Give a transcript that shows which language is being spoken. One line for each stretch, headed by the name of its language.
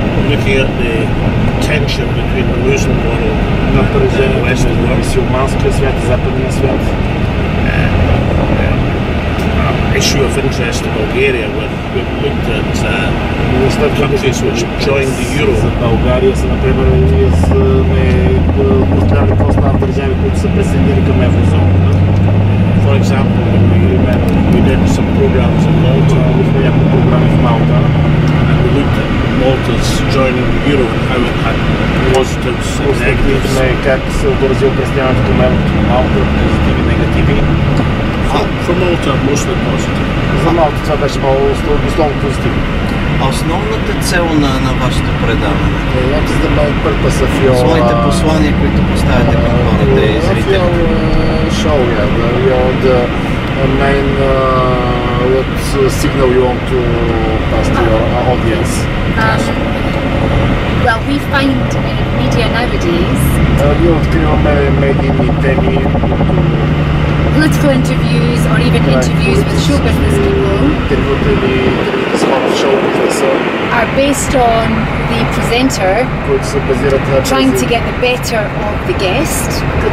English: looking at the tension between the Muslim world and the Western world,
Bulgarian: мюсюлманския свят и западния свят.
English: Issue of interest in Bulgaria, where we've looked at countries which joined the euro.
Bulgarian: За България са, например, сме разгледали какво става в държави, които са присъединили към еврозоната.
English: For example, we did some programs in Malta.
Bulgarian: Няколко програми в Малта.
English: And we looked at Malta's joining the euro and how it had positives and negatives.
Bulgarian: Как се отразило присъединяването към еврото на Малта, позитиви и негативи.
English: For Malta, mostly positive.
Bulgarian: За Малта това беше основно позитивно. Основната цел на вашето предаване?
English: What is the main purpose of your...
Bulgarian: Своите послания, които поставяте към хората и зрителите.
English: Show, the main what signal you want to pass to your audience? Well, we find in media nowadays
Bulgarian: Ние откриваме медийни теми,
English: political interviews or even interviews with show business people
Bulgarian: интервюта или интервюта с хора в шоу бизнеса,
English: are based on the presenter
Bulgarian: които се базират на
English: trying to get the better of the guest,